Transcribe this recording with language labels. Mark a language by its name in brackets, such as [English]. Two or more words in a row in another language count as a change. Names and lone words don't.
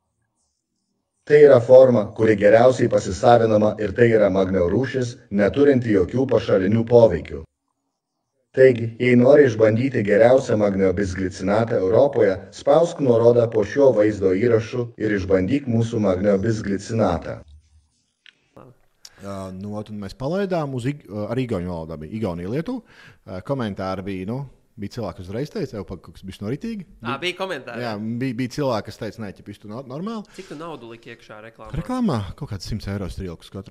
[Lithuanian] Tai yra forma, kuri geriausiai pasisavinama ir tai yra magnio rūšis, neturinti jokių pašalinių poveikių. Taigi, jei nori išbandyti geriausią magnio bisglicinatą Europoje, spausk nuorodą po šio vaizdo įrašu ir išbandyk mūsų magnio bisglicinatą. [Latvian] Mēs palaidām ar igauņu valodā. Bija Igaunija, Lietuva. Komentāri bija Bija cilvēki, kas uzreiz teica, jau kaut kas bija noritīgi. Bija komentāri. Jā, bija cilvēki, kas teica, nē, ķip, tu normāli. Cik tu naudu liki iekšā reklāmā? Reklāmā kaut kāds 100 eiro strīlkus katru.